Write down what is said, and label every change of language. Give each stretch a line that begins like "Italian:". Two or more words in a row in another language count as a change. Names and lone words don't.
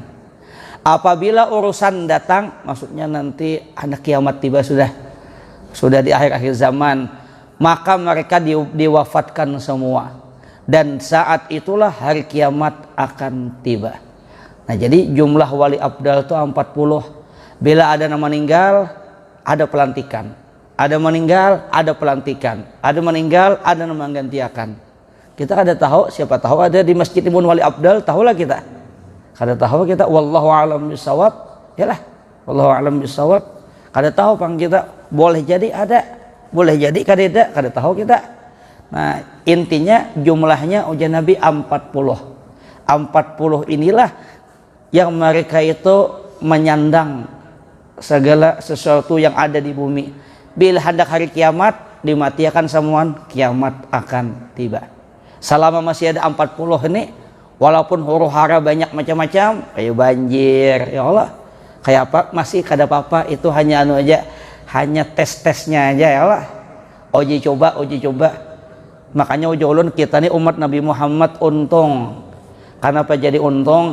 Indonesian: Apabila urusan datang, maksudnya nanti ada kiamat tiba, sudah di akhir-akhir zaman, maka mereka diwafatkan semua, dan saat itulah hari kiamat akan tiba. Nah, jadi jumlah wali abdal itu 40. Bila ada yang meninggal, ada pelantikan. Ada meninggal, ada pelantikan. Ada meninggal, ada yang menggantikan.
Banjar: Kita kada tahu, siapa tahu ada di Masjid Ibn Wali Abdal, tahulah kita. Kada tahu kita,
Arabic: wallahu a'lam bishawab. Yalah, wallahu a'lam bishawab.
Banjar: Kada tahu pang kita, boleh jadi ada, boleh jadi kada ada, kada tahu kita.
Indonesian: Nah, intinya jumlahnya ujar Nabi 40. 40 inilah yang mereka itu menyandang segala sesuatu yang ada di bumi. Bila hendak hari kiamat dimatikan semua, kiamat akan tiba. Selama masih ada 40 ini, walaupun huru hara banyak macam-macam, kayak banjir,
Arabic: ya Allah,
Indonesian: kayak apa, masih kada apa-apa, itu hanya anu aja, hanya tes-tesnya aja,
Arabic: ya Allah.
Indonesian: Uji coba. Makanya ujulun kita nih umat Nabi Muhammad untung. Kenapa jadi untung?